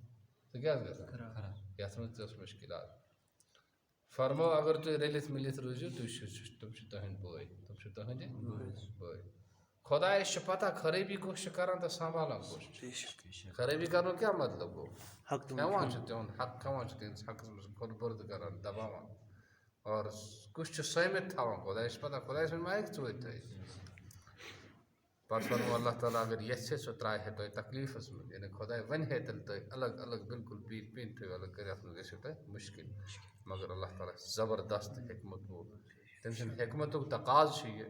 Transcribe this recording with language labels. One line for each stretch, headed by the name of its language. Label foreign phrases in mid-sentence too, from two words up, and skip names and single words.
Kashmiri: سُہ کیٛاہ اوس گژھان یتھ منٛز تہِ ٲس مُشکلات. فرمو اگر تُہۍ رٔلِتھ مِلِتھ روٗزِو تُہۍ تِم چھِ تُہنٛدۍ بٲے تِم چھِ تُہنٛدِ بٲے. خۄدایس چھِ پتہ خرٲبی کُس چھِ کران تہٕ سنبھالان کُس چھُ. خرٲبی کرنُک کیٛاہ مطلب گوٚو کھٮ۪وان چھُ تِہُنٛد حق کھٮ۪وان چھُ تِہنٛدِس حقس منٛز خۄد بُرد کران دباوان
Urdu: اور کچھ
Kashmiri: سہمت تھاوان خدایس پتہ خدایس ون مائک ژوٗرِ تھٲیِتھ پتہٕ فرمو اللہ تعالیٰ اگر یژھِ سُہ ترٛایہِ ہے تۄہہِ تکلیٖفَس منٛز یعنی خۄداے وَنہِ ہے تیٚلہِ تۄہہِ الگ الگ بالکل پیٖنتۍ پیٖنتۍ تھٲیِو الگ کٔرِتھ اَتھ منٛز گژھِو تۄہہِ مُشکل مگر اللہ تعالیٰ زبردست حکمت وول تٔمۍ سٕنٛدِ حکمتُک تقاض چھُ یہِ